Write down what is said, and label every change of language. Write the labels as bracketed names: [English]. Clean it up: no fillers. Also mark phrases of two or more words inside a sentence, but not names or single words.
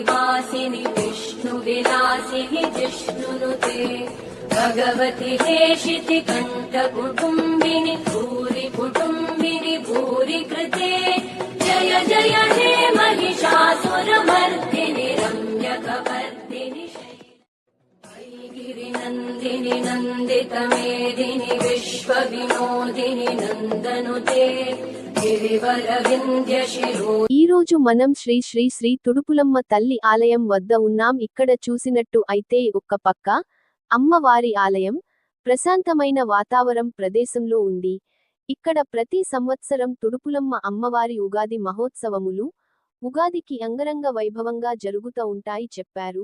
[Sanskrit] वासिनि विष्णुविलासिनि जिष्णुनुते भगवति हेशिति कण्ठकुटुम्बिनि भूरि कुटुम्बिनि भूरि कृते जय जय हे महिषासुरमर्दिनि रम्यकवर्दिनि। नन्दिनि नन्दितमेदिनि विश्वविनोदिनि नन्दनुते गिरिवरविन्द्यशिरो। [Telugu] ఈ రోజు మనం శ్రీ శ్రీ శ్రీ తుడుపులమ్మ తల్లి ఆలయం వద్ద ఉన్నాం. ఇక్కడ చూసినట్టు అయితే ఒక్క పక్క అమ్మవారి ఆలయం ప్రశాంతమైన వాతావరణం ప్రదేశంలో ఉంది. ఇక్కడ ప్రతి సంవత్సరం తుడుపులమ్మ అమ్మవారి ఉగాది మహోత్సవములు ఉగాదికి అంగరంగ వైభవంగా జరుగుతూ ఉంటాయి చెప్పారు.